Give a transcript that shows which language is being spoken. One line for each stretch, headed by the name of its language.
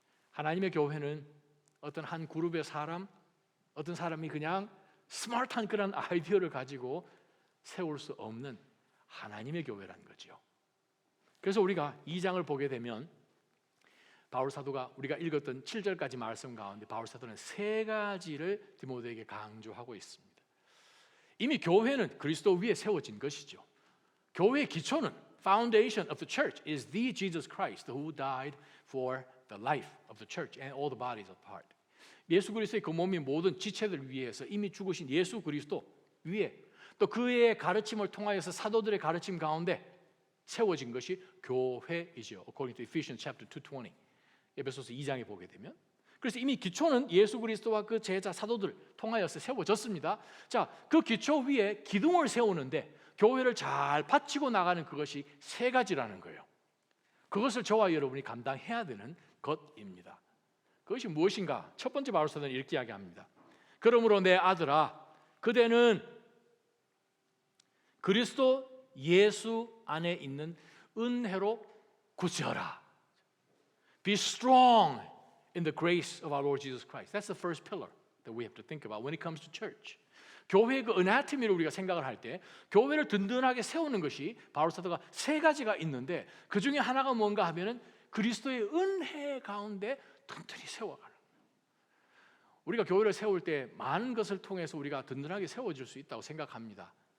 Korean: 하나님의 교회는 어떤 한 그룹의 사람, 어떤 사람이 그냥 스마트한 그런 아이디어를 가지고 세울 수 없는 하나님의 교회라는 거죠. 그래서 우리가 2장을 보게 되면 바울 사도가 우리가 읽었던 7절까지 말씀 가운데 바울 사도는 3가지를 디모데에게 강조하고 있습니다. 이미 교회는 그리스도 위에 세워진 것이죠. 교회의 기초는
English: foundation of the church is the Jesus Christ who died for the life of the church and all the bodies of part.
Korean: 예수 그리스도의 그 몸이 모든 지체들 위해서 이미 죽으신 예수 그리스도 위에 또 그의 가르침을 통하여서 사도들의 가르침 가운데 세워진 것이 교회이죠.
English: According to Ephesians chapter 2:20.
Korean: 에베소서 2장에 보게 되면 그래서 이미 기초는 예수 그리스도와 그 제자 사도들 통하여서 세워졌습니다. 자, 그 기초 위에 기둥을 세우는데 교회를 잘 받치고 나가는 그것이 3가지라는 거예요. 그것을 저와 여러분이 감당해야 되는 것입니다. 그것이 무엇인가? 첫 번째 바울 사도는 이렇게 이야기합니다. 그러므로 내 아들아, 그대는 그리스도 예수 안에 있는 은혜로 굳세어라.
English: Be strong in the grace of our Lord Jesus Christ. That's the first pillar that we have to think about when it comes to church.
Korean: 교회의 그 어나토미를 우리가 생각을 할 때 교회를 든든하게 세우는 것이 바울 사도가 3가지가 있는데 그 중에 하나가 뭔가 하면은 그리스도의 은혜 가운데 튼튼히 세워가는 거예요. 우리가 교회를 세울 때 많은 것을 통해서 우리가 든든하게 세워질 수 있다고 생각합니다.